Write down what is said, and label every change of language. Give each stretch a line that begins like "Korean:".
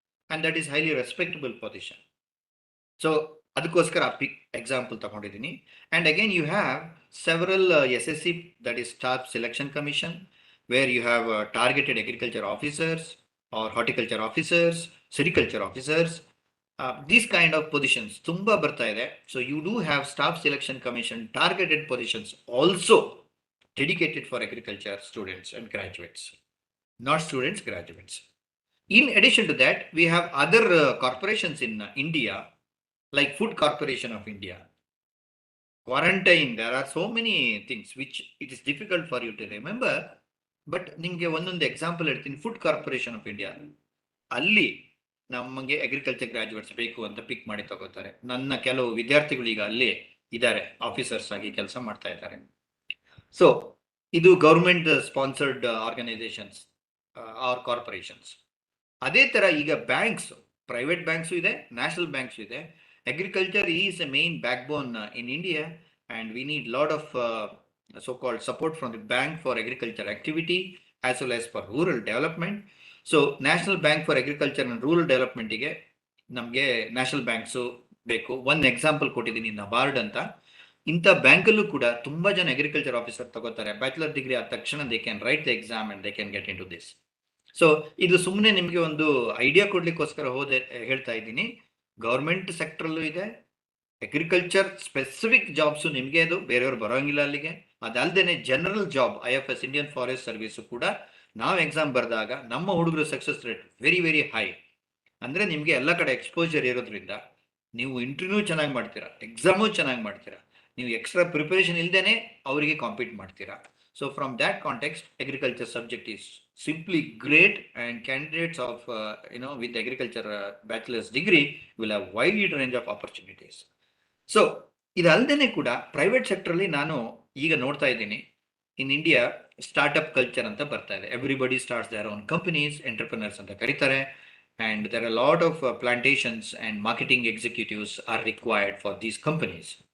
English: And that is highly respectable position. So
Kannada: ಅದಕ್ಕೋಸ್ಕರ ಆ ಪಿಕ್ example ತಗೊಂಡಿದ್ದೀನಿ.
English: And again you have several SSC, that is staff selection commission, where you have targeted agriculture officers or horticulture officers, sericulture officers. These kind of positions
Kannada: ತುಂಬಾ ಬರ್ತಾ ಇದೆ.
English: So you do have staff selection commission targeted positions also dedicated for agriculture students and graduates, not students, graduates. In addition to that, we have other corporations in India, like Food Corporation of India, quarantine. There are so many things which it is difficult for you to remember, but
Kannada: ನಿಮಗೆ ಒಂದೊಂದು example ಹೇಳ್ತೀನಿ. Food corporation of India, ಅಲ್ಲಿ ನಮಗೆ agriculture graduates ಬೇಕು ಅಂತ ಪಿಕ್ ಮಾಡಿ ತಗೋತಾರೆ. ನನ್ನ ಕೆಲವು ವಿದ್ಯಾರ್ಥಿಗಳು ಈಗ ಅಲ್ಲಿ ಇದ್ದಾರೆ, ಆಫೀಸರ್ಸ್ ಆಗಿ ಕೆಲಸ ಮಾಡ್ತಾ ಇದ್ದಾರೆ.
English: So ಇದು government sponsored organisations or corporations.
Kannada: ಅದೇ ಥರ ಈಗ ಬ್ಯಾಂಕ್ಸ್, ಪ್ರೈವೇಟ್ ಬ್ಯಾಂಕ್ಸು ಇದೆ, ನ್ಯಾಷನಲ್ ಬ್ಯಾಂಕ್ಸು ಇದೆ.
English: Agriculture is a main backbone in India, and we need lot of so called support from the bank for agriculture activity as well as for rural development. So national bank for agriculture and rural development
Kannada: ಗೆ ನಮಗೆ national banks ಬೇಕು. ಒಂದು example ಕೊಟ್ಟಿದ್ದೀನಿ, ನಬಾರ್ಡ್ ಅಂತ. ಇಂಥ ಬ್ಯಾಂಕಲ್ಲೂ ಕೂಡ ತುಂಬ ಜನ ಅಗ್ರಿಕಲ್ಚರ್ ಆಫೀಸರ್ ತಗೋತಾರೆ. ಬ್ಯಾಚುಲರ್ ಡಿಗ್ರಿ ಆದ ತಕ್ಷಣ
English: They can write the exam and they can get into this.
Kannada: So ಇದು ಸುಮ್ಮನೆ ನಿಮಗೆ ಒಂದು ಐಡಿಯಾ ಕೊಡ್ಲಿಕ್ಕೋಸ್ಕರ ಹೇಳ್ತಾ ಇದ್ದೀನಿ. ಗೌರ್ಮೆಂಟ್ ಸೆಕ್ಟ್ರಲ್ಲೂ ಇದೆ, ಅಗ್ರಿಕಲ್ಚರ್ ಸ್ಪೆಸಿಫಿಕ್ ಜಾಬ್ಸು ನಿಮಗೆ, ಅದು ಬೇರೆಯವ್ರು ಬರೋಂಗಿಲ್ಲ ಅಲ್ಲಿಗೆ. ಅದಲ್ಲದೆ general job IFS, Indian forest service ಕೂಡ ನಾವು ಎಕ್ಸಾಮ್ ಬರೆದಾಗ ನಮ್ಮ ಹುಡುಗರು success rate very very high. ಅಂದರೆ ನಿಮಗೆ ಎಲ್ಲ ಕಡೆ ಎಕ್ಸ್ಪೋಜರ್ ಇರೋದ್ರಿಂದ ನೀವು ಇಂಟರ್ವ್ಯೂ ಚೆನ್ನಾಗಿ ಮಾಡ್ತೀರಾ, ಎಕ್ಸಾಮು ಚೆನ್ನಾಗಿ ಮಾಡ್ತೀರಾ, ನೀವು ಎಕ್ಸ್ಟ್ರಾ ಪ್ರಿಪರೇಷನ್ ಇಲ್ದೇನೆ ಅವರಿಗೆ ಕಾಂಪೀಟ್ ಮಾಡ್ತೀರಾ.
English: So from that context agriculture subject is simply great, and candidates of with agriculture bachelor's degree will have wide range of opportunities.
Kannada: So ಇದಲ್ದೇನೆ ಕೂಡ ಪ್ರೈವೇಟ್ ಸೆಕ್ಟರಲ್ಲಿ ನಾನು ಈಗ ನೋಡ್ತಾ ಇದ್ದೀನಿ, ಇನ್ ಇಂಡಿಯಾ ಸ್ಟಾರ್ಟ್ಅಪ್ ಕಲ್ಚರ್ ಅಂತ ಬರ್ತಾ ಇದೆ.
English: everybody starts their own companies, entrepreneurs
Kannada: ಅಂತ ಕರೀತಾರೆ.
English: And there are lot of plantations and marketing executives are required for these companies.